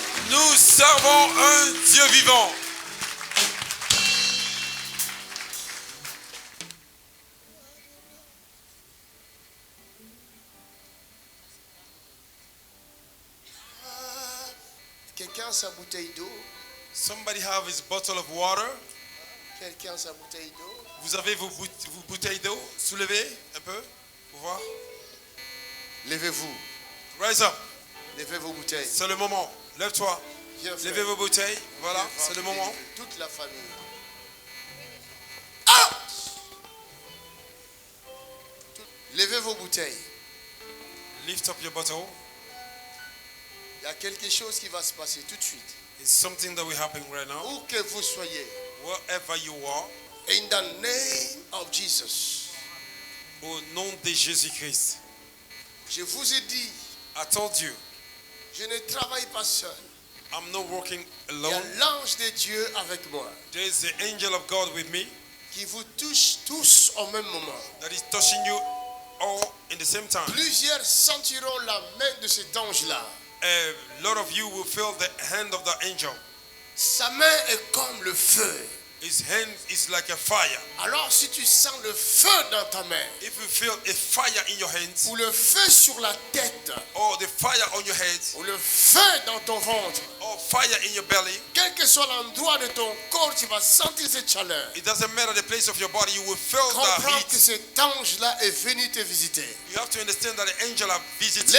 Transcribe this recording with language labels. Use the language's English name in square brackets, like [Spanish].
[French] Nous servons un Dieu vivant. Quelqu'un a sa bouteille d'eau. [English] Somebody have his bottle of water. [French] Quelqu'un a sa bouteille d'eau. Vous avez vos bouteilles d'eau. Soulevez un peu pour voir. Levez-vous. [English] Rise up. [French] Levez vos bouteilles. C'est le moment. Lève-toi. Viens, frère. Levez vos bouteilles. Voilà, Viens, c'est le frère. moment. Toute la famille. Ah! Levez vos bouteilles. [English] Lift up your bottle. [French] Il y a quelque chose qui va se passer tout de suite. [English] It's something that will happen right now. [French] Où que vous soyez. [English] Wherever you are, In the name of Jesus. [French] au nom de Jésus-Christ. Je vous ai dit, [English] I told you, [French] je ne travaille pas seul. [English] I'm not working [French] Il y a [English] alone. [French] l'ange de Dieu avec moi [English] There is the angel of God with me [French] qui vous touche tous au même moment. [English] that is touching you all in the same time. [French] Plusieurs sentiront la main de cet ange-là. [English] A lot of you will feel the hand of the angel. [French] Sa main est comme le feu. [English] His hand is like a fire. [French] Alors si tu sens le feu dans ta main, [English] If you feel a fire in your hands, [French] ou le feu sur la tête, [English] or the fire on your head, [French] ou le feu dans ton ventre, [English] or fire in your belly, [French] quel que soit l'endroit de ton corps, tu vas sentir cette chaleur. [English] it doesn't matter the place of your body, you will feel the [French] Comprends que [English] heat. [French] cet ange-là est venu te visiter. [English] You have to understand that the angel have visited you.